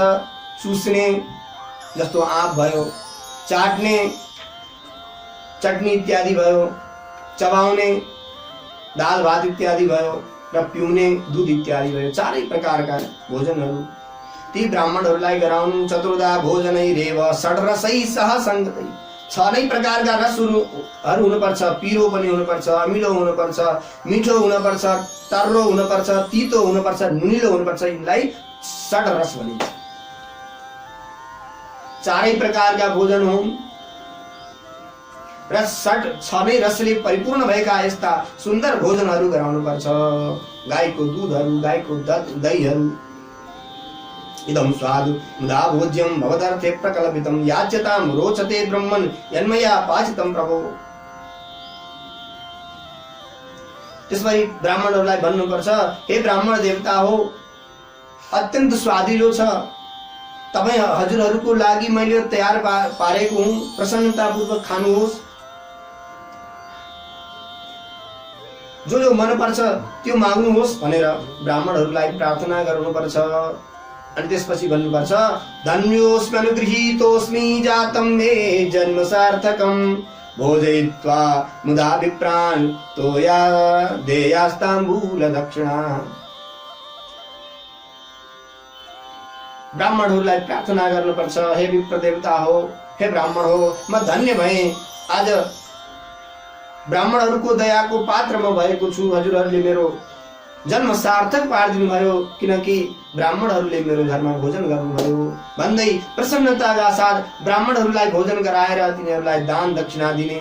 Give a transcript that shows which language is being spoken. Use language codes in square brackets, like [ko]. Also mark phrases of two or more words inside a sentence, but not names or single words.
[ne] चुस्ने जस्तो आँप भयो, चाट्ने चटनी इत्यादि भयो, चबाउने दाल भात इत्यादि भयो र पिउने दूध इत्यादि भयो। चारै प्रकारका भोजनहरू ती ब्राह्मणहरूलाई गराउनु। [sa] चतुर्धा भोजनैरेव षड्रसै सह संगतै, [ne] 6 नै प्रकारका रसहरू हुनुपर्छ। पिरो पनि हुनुपर्छ, अमिलो हुनुपर्छ, मिठो हुनुपर्छ, तर्रो हुनुपर्छ, तीतो हुनुपर्छ, नुनिलो हुनुपर्छ। यिनलाई षड्रस भनिन्छ। चारै प्रकारका भोजन हुन् र 6 नै रसले परिपूर्ण भएका यस्ता सुन्दर भोजनहरू गराउनु पर्छ। गाईको दुधहरू, गाईको दहीहरू। [sa] इदं स्वादु मुदा भोज्यं भवदर्थे प्रकल्पितं याच्यतां रोचते ब्रह्मन् यन्मया पाचितं प्रभो। [ne] त्यसपछि ब्राह्मणहरूलाई भन्नुपर्छ, हे ब्राह्मण देवता हो, अत्यन्त स्वादिलो छ, तपाईं हजुरहरूको लागि मैले तयार पारेको हुँ, प्रसन्नतापूर्वक खानुहोस्। जो मनपर्छ त्यो माग्नुहोस् भनेर ब्राह्मणहरूलाई प्रार्थना गर्नुपर्छ। अनि त्यसपछि भन्नुपर्छ, [sa] धन्योस्मि अनुगृहीतोस्मि जातं मे जन्म सार्थकं भोजयित्वा मुदा विप्रान् तोया देयास्ताम्बूल दक्षिणा। [ne] ब्राह्मणहरूलाई प्रार्थना गर्नुपर्छ, हे विप्र देवता हो, हे ब्राह्मण हो, म धन्य भएँ, आज ब्राह्मणहरूको दयाको पात्र म भएको छु। हजुरहरूले मेरो जन्म सार्थक पारिदिनु भयो, किनकि ब्राह्मणहरूले मेरो घरमा भोजन गर्नुभयो भन्दै प्रसन्नताका साथ ब्राह्मणहरूलाई भोजन गराएर तिनीहरूलाई दान दक्षिणा दिने।